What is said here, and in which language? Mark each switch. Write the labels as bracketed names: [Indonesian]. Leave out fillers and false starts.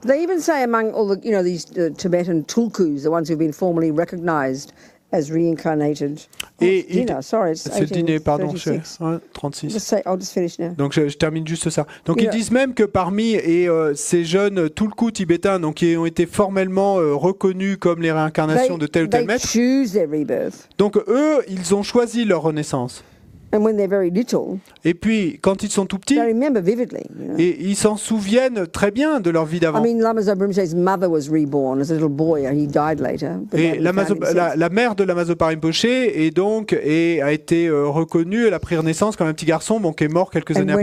[English] They even say among all the, these Tibetan tulkus, the ones who've been formally recognized as reincarnated. [French] C'est le dîner, pardon, 36. [English] I'll just finish now. [French] Donc je termine juste ça. Donc ils disent même que parmi ces jeunes tulkus tibétains, donc qui ont été formellement reconnus comme les réincarnations de tel ou tel maître, donc eux, ils ont choisi leur renaissance. [English] And when they're very little, [French] et puis, quand ils sont tout petits, [English] they remember vividly, [French] et ils s'en souviennent très bien de leur vie d'avant. [English] I mean, Lama Zopa Rinpoche's mother was reborn as a little boy. He died later. [French] Et la mère de Lama Zopa Rinpoche a été reconnue, elle a pris renaissance comme un petit garçon, qui est mort quelques années après.